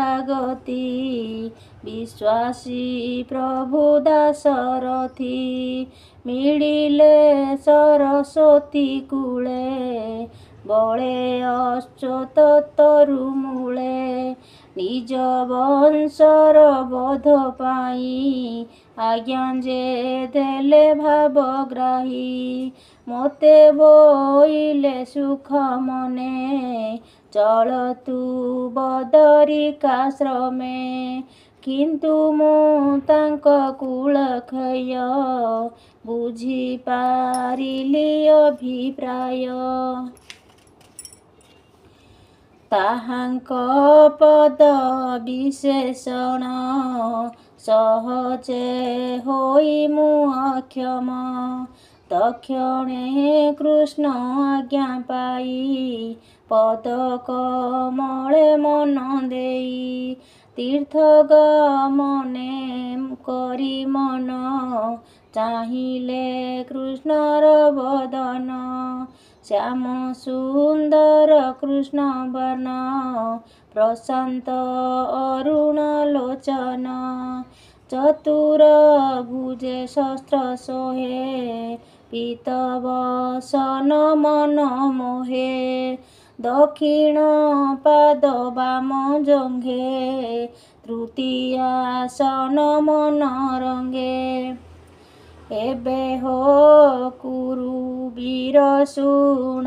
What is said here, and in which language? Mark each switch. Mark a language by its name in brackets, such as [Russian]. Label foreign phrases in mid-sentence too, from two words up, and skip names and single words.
[Odia] ଗତି ବିଶ୍ୱାସୀ ପ୍ରଭୁ ଦାସରଥୀ ମିଳିଲେ ସରସ୍ୱତୀ କୂଳେ ବଳେ ଅଚ୍ୟୁତ ତରୁମୂଳେ ନିଜ ବଂଶର ବୋଧ ପାଇ ଆଜ୍ଞା ଯେ ଦେଲେ ଭାବଗ୍ରାହୀ ମୋତେ ବୋଇଲେ ସୁଖ ମନେ ଚଳ ତୁ ବଦରିକାଶ୍ରମେ କିନ୍ତୁ ମୁ ତାଙ୍କ କୁଳ କ୍ଷୟ ବୁଝି ପାରିଲି ଅଭିପ୍ରାୟ ତାହାଙ୍କ ପଦ ବିଶେଷଣ ସହଜେ ହୋଇ ମୁ ଅକ୍ଷମ ତକ୍ଷଣେ କୃଷ୍ଣ ଆଜ୍ଞା ପାଇ ପଦ କମଳେ ମନ ଦେଇ ତୀର୍ଥ ଗମନେ କରି ମନ ଚାହିଲେ କୃଷ୍ଣର ବଦନ ଶ୍ୟାମ ସୁନ୍ଦର କୃଷ୍ଣ ବର୍ଣ୍ଣ ପ୍ରଶାନ୍ତ ଅରୁଣ ଲୋଚନ ଚତୁର ଭୁଜେ ଶସ୍ତ୍ର ସୋହେ ପୀତବସନ ମନ ମୋହେ ଦକ୍ଷିଣ ପାଦ ବାମ ଜଙ୍ଘେ ତୃତୀୟାସନ ମନ ରଙ୍ଗେ ଏବେ ହୋ କୁରୁ ବୀର ଶୁଣ